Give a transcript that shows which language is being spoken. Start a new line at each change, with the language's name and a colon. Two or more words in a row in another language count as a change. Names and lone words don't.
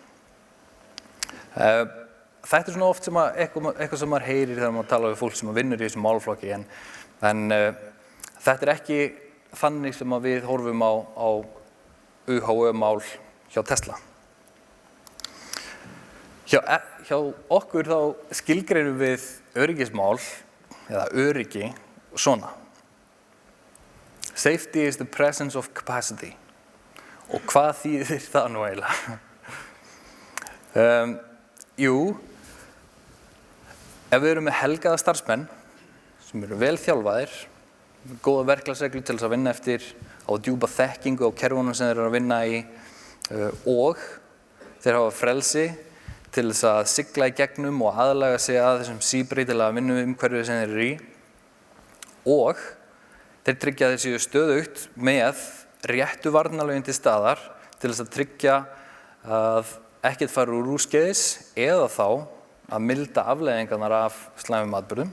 Icelandic: Þetta svona oft sem eitthvað sem maður heyrir þegar maður talar við fólk sem vinnur í þessum málaflokki en þetta ekki þannig sem að við horfum á UHÖ-mál hjá Tesla. Hjá okkur þá skilgreinum við öryggismál eða öryggi svona.
English: Safety is the presence of capacity.
Icelandic: Og hvað þýðir það nú eiginlega? Jú, ef við erum með helgaða starfsmenn sem eru vel þjálfaðir, góða verklagsreglur til þess að vinna eftir á djúpa þekkingu á kerfunum sem þeir eru að vinna í og þeir hafa frelsi til þess að sigla í gegnum og aðlaga sig að þessum síbreytilega vinnuumhverfi sem þeir eru í og þeir tryggja að þeir séu stöðugt með réttu varnarlögin til staðar til þess að tryggja að ekkert fari úr úrskeiðis eða þá að milda afleiðingarnar af slæmum atburðum.